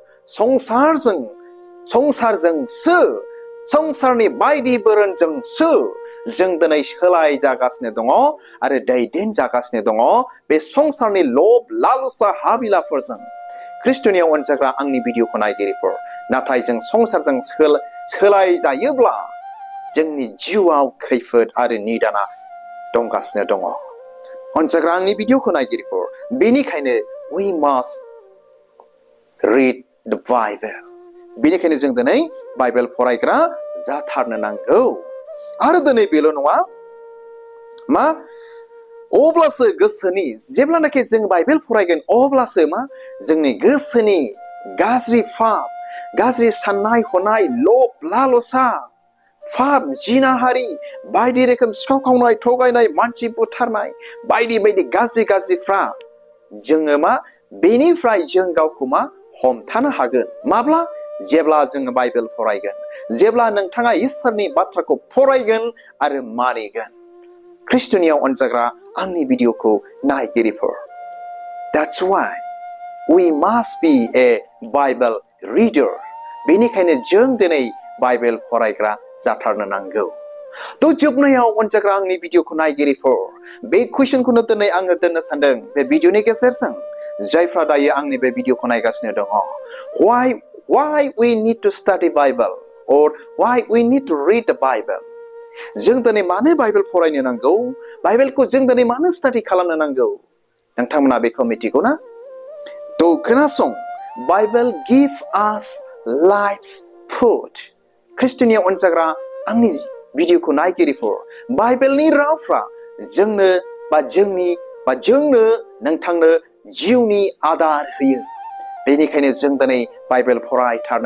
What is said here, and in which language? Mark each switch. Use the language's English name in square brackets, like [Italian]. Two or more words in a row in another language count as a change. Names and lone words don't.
[Bodo] संसारजोंसो संसारनि बायदि बोरोनजोंसो जों दिनै सोलाय जागासिनो दङ आरो दैदेन जागासिनो दङ बे संसारनि लब लालसा हाबिलाफोरजों ख्रिस्टनियाव अनसायग्रा आंनि भिडिअखौ नायगिरिफोर नाथाय जों संसारजों सोलाय जायोब्ला जोंनि जिउआव खैफोद आरो निदाना दंगासिनो दङ अनसायग्रा आंनि भिडिअखौ नायगिरिफोर बेनिखायनो [English] we must read the Bible [Bodo] बेनिखायनो जों दिनै बाइबेल फरायग्रा जाथारनो नांगौ आरो दिनै बेल' नङा मा अब्लासो गोसोनि जेब्लानाखि जों बाइबेल फरायगोन अब्लासो मा जोंनि गोसोनि गाज्रि फाब गाज्रि साननाय हनाय लब लालसा फाब जिनाहारि बायदि रोखोम सिखाव खावनाय थगायनाय मानसि बुथारनाय बायदि बायदि गाज्रि गाज्रिफ्रा जोङो मा बेनिफ्राय जों गावखौ मा हमथानो हागोन माब्ला जेब्ला जोङो बाइबेल फरायगोन जेब्ला नोंथाङा इसोरनि बाथ्राखौ फरायगोन आरो मानिगोन ख्रिस्टनियाव अनजाग्रा आंनि भिडिअखौ नायगिरिफोर [English] that's why we must be a Bible reader [Bodo] बेनिखायनो जों दिनै बाइबेल फरायग्रा जाथारनो नांगौ थ' जोबनायाव अनजाग्रा आंनि भिडिअखौ नायगिरिफोर बे कुइसनखौनो दिनै आङो दोननो सानदों बे भिडिअनि गेजेरजों जायफ्रा दायो आंनि बे भिडिअखौ नायगासिनो दङ [English] why we need to study Bible or why we need to read the Bible [Bodo] जों दिनै मानो बाइबेल फरायनो नांगौ बाइबेलखौ जों दिनै मानो स्टाडि खालामनो नांगौ नोंथांमोना बेखौ मिथिगौ ना थ' खोनासं [English] Bible give us life's food [Bodo] ख्रिस्टनियाव अनजाग्रा आंनि भिडिअखौ नायगिरिफोर बाइबेलनि रावफ्रा जोंनो जोंनो नोंथांनो जिउनि आदार होयो बेनिखायनो जों दिनै बाइबेल फरायथारनो